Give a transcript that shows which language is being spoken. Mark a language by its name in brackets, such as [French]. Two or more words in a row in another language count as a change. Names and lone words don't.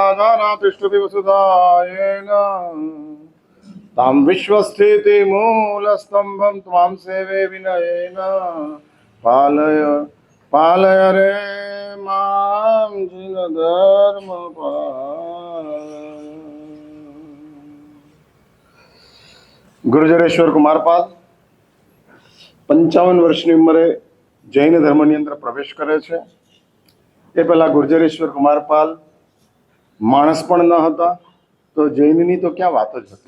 [Sanskrit] तिष्ठति वसुधायेन तां विश्वस्थितिमूलस्तम्भं त्वां सेवे विनयेन पालय पालय रे मां जिनधर्मपाल। [Gujarati] ગુર્જરેશ્વર કુમારપાલ 55 વર્ષની ઉંમરે જૈન ધર્મની અંદર પ્રવેશ કરે છે। એ પહેલા ગુર્જરેશ્વર કુમારપાલ માણસ પણ ન હતા, તો જૈનની તો ક્યાં વાત જ હતી।